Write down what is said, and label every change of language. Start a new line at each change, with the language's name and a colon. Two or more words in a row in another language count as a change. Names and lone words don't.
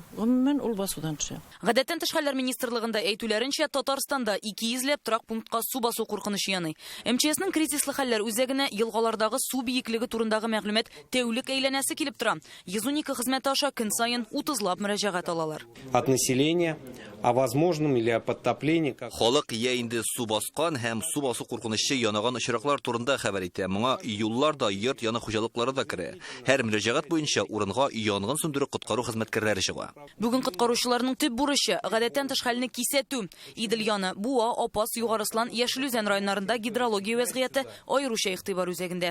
Tatar: Гомумән ул басудан төшә. Гадәттән тыш хәлләр министрлыгында әйтүләренчә, Татарстанда 200ләп торак пунктка су басу куркынычы яный. МЧСның кризислы хәлләр үзәгенә елгалардагы су биеклеге турындагы мәгълүмат тәүлек әйләнәсе килеп тора. 112 хезмәт аша көн сайын 30лап мөрәҗәгать алалар.
Russian: От населения о возможном или о подтоплении.
Tatar: Халык я инде су баскан һәм су басу куркынычы янаган очраклар турында хәбәр итә. Моңа юллар да, йорт яны хуҗалыклары да керә. Һәр мөрәҗәгать буенча урынга янгын сөндерү коткару хезмәткәрләре чыга. Бүген коткаручыларның төп бурычы гадәттән тыш хәлне кисәтү. Идел яны, Буа, Апас, Югарыслан, Яшелүзән районнарында гидрология вәзгыяте аеруча игътибар үзәгендә.